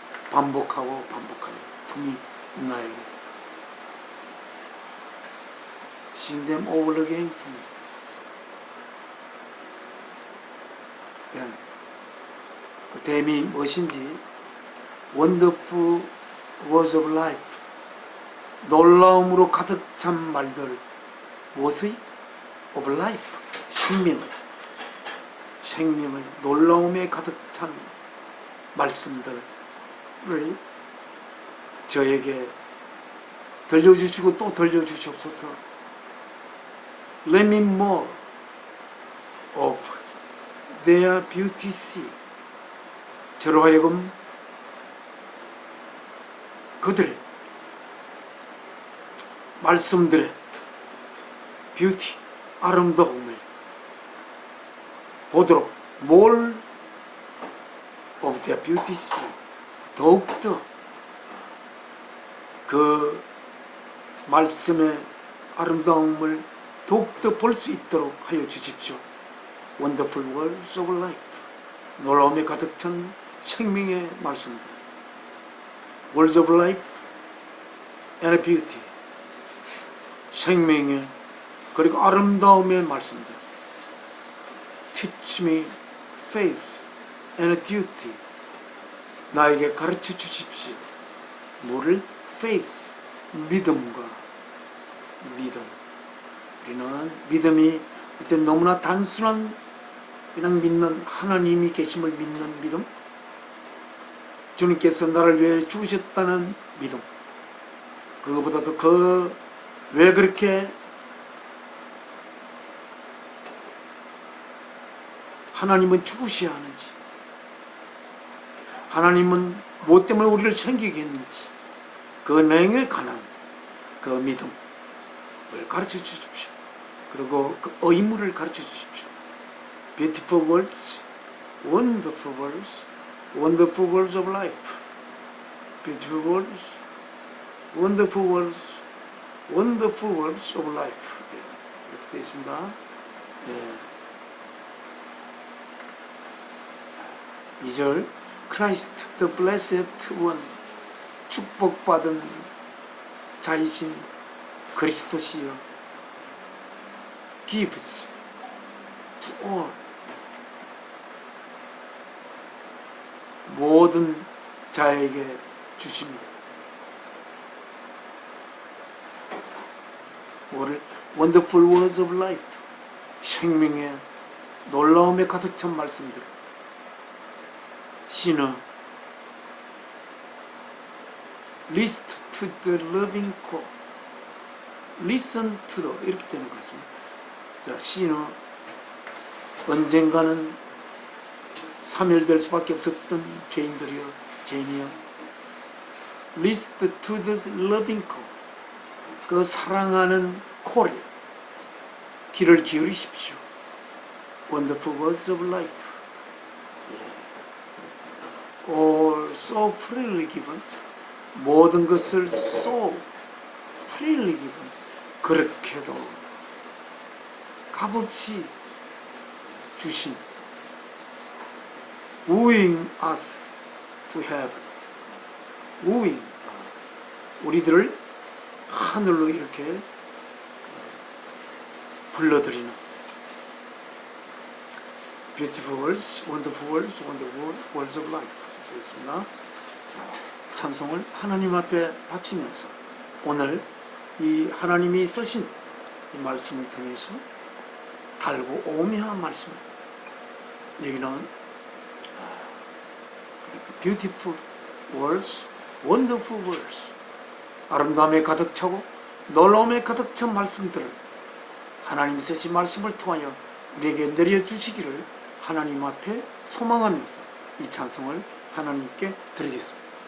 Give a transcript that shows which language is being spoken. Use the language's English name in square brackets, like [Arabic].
[Korean] 반복하고 반복하고. [English] to me, [Korean] 나에게. [English] Sing them over again to me. [Korean] 그 댐이 무엇인지 [English] Wonderful words of life. [Korean] 놀라움으로 가득 찬 말들. 무엇의? [English] of life. [Korean] 생명의 놀라움에 가득 찬 말씀들을 저에게 들려주시고 또 들려주시옵소서. [English] Let me more of their beauty see. [Korean] 저로 하여금 그들의 말씀들의 뷰티, 아름다움을 보도록 [English] more of their beauty see. [Korean] 더욱더 그 말씀의 아름다움을 더욱더 볼 수 있도록 하여 주십시오. [English] Wonderful words of life. [Korean] 놀라움에 가득 찬 생명의 말씀들. [English] Words of life and beauty. [Korean] 생명의 그리고 아름다움의 말씀들. [English] Teach me faith and duty. [Korean] 나에게 가르쳐 주십시오. 뭐를? faith. 믿음과 믿음. 우리는 믿음이 그때 너무나 단순한 그냥 믿는 하나님이 계심을 믿는 믿음, 주님께서 나를 위해 죽으셨다는 믿음, 그거보다도 왜 그렇게 하나님은 죽으셔야 하는지, 하나님은 무엇 때문에 우리를 챙기게 했는지, 그 내용에 관한 그 믿음을 가르쳐 주십시오. 그리고 그 의무를 가르쳐 주십시오. [English] Beautiful words, wonderful words, wonderful words of life. Beautiful words, wonderful words, wonderful words of life. [Korean] 이렇게 되어 있습니다. [English] 2절 Christ the blessed one. [Korean] 축복받은 자이신 그리스도시여 [English] gives to all. [Korean] 모든 자에게 주십니다. 뭐를? [English] Wonderful words of life. [Korean] 생명의 놀라움에 가득 찬 말씀들. [English] sinner list to the loving call. listen to the [Korean] 이렇게 되는 것 같습니다. 자, sinner 언젠가는 사멸될 수밖에 없었던 죄인들이여, 죄인이여. [English] list to the loving call. [Korean] 그 사랑하는 콜에 귀를 기울이십시오. [English] Wonderful words of life. All so freely given. [Korean] 모든 것을 [English] so freely given. [Korean] 그렇게도 값없이 주신. [English] wooing us to heaven. [Korean] wooing. 우리들을 하늘로 이렇게 불러드리는 [English] Beautiful words, wonderful words, wonderful words of life [Korean] 되겠습니다. 자, 찬송을 하나님 앞에 바치면서 오늘 이 하나님이 쓰신 이 말씀을 통해서 달고 오묘한 말씀, 여기는 [English] beautiful words, wonderful words, [Korean] 아름다움에 가득 차고 놀라움에 가득 찬 말씀들을 하나님 쓰신 말씀을 통하여 우리에게 내려주시기를 하나님 앞에 소망하면서 이 찬송을 하나님께 드리겠습니다.